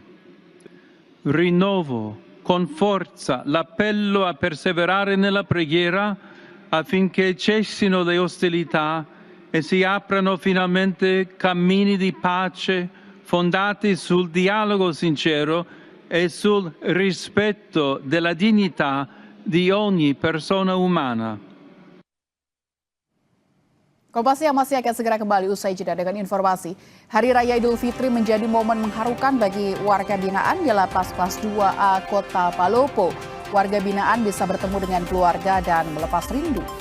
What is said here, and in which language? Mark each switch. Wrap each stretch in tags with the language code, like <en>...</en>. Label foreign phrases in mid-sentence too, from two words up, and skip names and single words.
<it>Rinnovo con forza l'appello a perseverare nella preghiera affinché cessino le ostilità e si aprano finalmente cammini di pace fondati sul dialogo sincero e sul rispetto della dignità di ogni persona umana.</it> <id>Kompas Siang masih akan segera kembali usai jeda dengan informasi. Hari Raya Idul Fitri menjadi momen mengharukan bagi warga binaan di Lapas Kelas 2A Kota Palopo. Warga binaan bisa bertemu dengan keluarga dan melepas rindu.</id>